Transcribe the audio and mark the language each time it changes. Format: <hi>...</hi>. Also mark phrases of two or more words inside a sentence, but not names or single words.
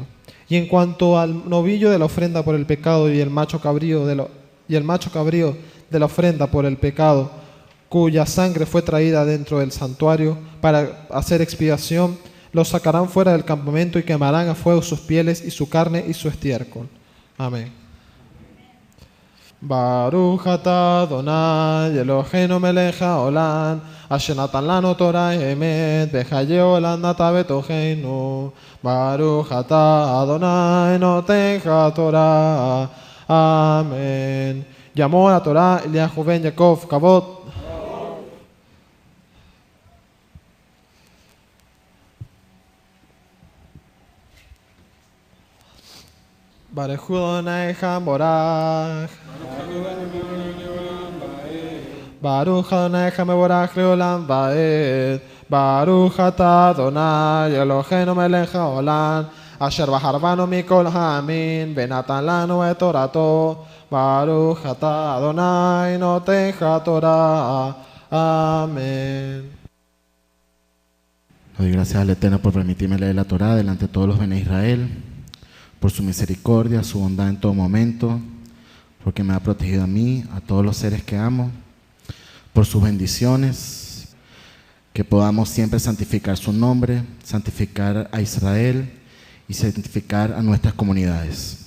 <es>Y en cuanto al novillo de la ofrenda por el pecado y el macho cabrío de la ofrenda por el pecado, cuya sangre fue traída dentro del santuario para hacer expiación, los sacarán fuera del campamento y quemarán a fuego sus pieles y su carne y su estiércol. Amén.</es> <he>ברוך אתה אדוני אלוהינו מלך העולם, אשר נתן לנו תורה אמת, וחיי עולם נתן בתוכנו. ברוך אתה אדוני נותן התורה.</he> <es>Amén. Llamó a la Torah Eliyahu ben Yaakov, Kavod.</es> <he>ברוך אדוני המבורך. ברוך אדוני המבורך לעולם ועד. ברוך אתה אדוני אלוהינו מלך העולם, אשר בחר בנו מכל העמין, ונתן לנו את תורתו. ברוך אתה אדוני נותן התורה.</he> <es>Amén. Doy gracias al Eterno por permitirme leer la Torá delante de todos los Bene Israel, por su misericordia, su bondad en todo momento, porque me ha protegido a mí, a todos los seres que amo, por sus bendiciones, que podamos siempre santificar su nombre, santificar a Israel y santificar a nuestras comunidades.</es>